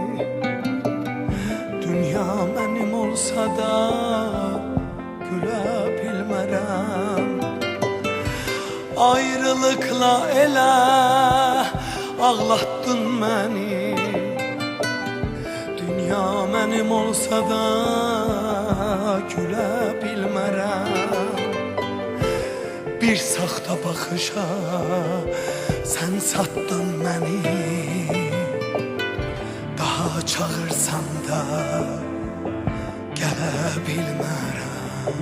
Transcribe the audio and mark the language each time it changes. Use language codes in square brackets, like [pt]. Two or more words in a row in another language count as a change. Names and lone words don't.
[az] Dünya benim olsa da güle bilmərəm. [tr] Ayrılıkla ele ağlattın beni. [az] Dünya benim olsa da güle bilmərəm. Bir saxta baxışa sən satdın məni. Daha çağırsan da gələ bilmərəm.